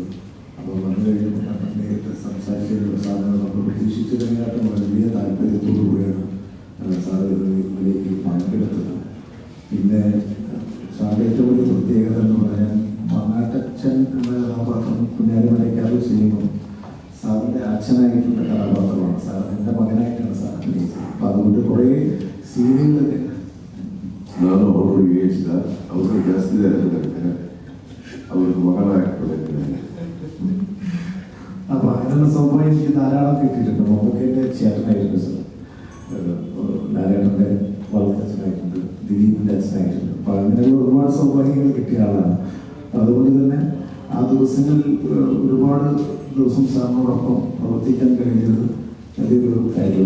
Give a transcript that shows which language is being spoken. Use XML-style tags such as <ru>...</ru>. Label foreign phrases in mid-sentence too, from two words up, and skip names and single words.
<ml>അപ്പോൾ വന്നു കഴിയുമ്പോൾ ഞാൻ നേരിട്ട് സംസാരിച്ച സാറിനോട് നമ്മൾ പ്രതീക്ഷിച്ചതിനെക്കാട്ടും വലിയ താല്പര്യത്തോടു കൂടിയാണ് സാർ ഇതിലേക്ക് പങ്കെടുത്തത്. പിന്നെ സാറിൻ്റെ ഏറ്റവും വലിയ പ്രത്യേകത എന്ന് പറയാൻ മങ്ങാട്ടച്ഛൻ എന്ന കഥാപാത്രം കുഞ്ഞാലിമരയ്ക്കാവ് ചെയ്യുമ്പോൾ സാറിൻ്റെ അച്ഛനായിട്ടുള്ള കഥാപാത്രമാണ്. സാർ എൻ്റെ മകനായിട്ടാണ് സാർ അഭിനയിച്ചത്. അപ്പം അതുകൊണ്ട് കുറേ സീനുകളൊക്കെ</ml> <kn>ನಾನು ಅವರು ಏಜ್ ಅವರು ಜಾಸ್ತಿ ಇರ್ತಾರೆ,</kn> <ml>അവർക്ക് മകളായിട്ടുള്ള. അപ്പോൾ അങ്ങനെയുള്ള സംഭവം എനിക്ക് ധാരാളം കിട്ടിയിട്ടുണ്ട്. നമുക്ക് എൻ്റെ ചേട്ടനായിട്ടുണ്ട് സാർ, നാരായണൻ്റെ വളർത്തച്ഛനായിട്ടുണ്ട്, ദിലീപിൻ്റെ അച്ഛനായിട്ടുണ്ട്. അപ്പോൾ അങ്ങനെയുള്ള ഒരുപാട് സൗഭാഗ്യങ്ങൾ കിട്ടിയ ആളാണ്. അപ്പം അതുകൊണ്ട് തന്നെ ആ ദിവസങ്ങളിൽ ഒരുപാട് ദിവസം സാറിനോടൊപ്പം പ്രവർത്തിക്കാൻ കഴിഞ്ഞത് വലിയൊരു കാര്യമാണ്.</ml>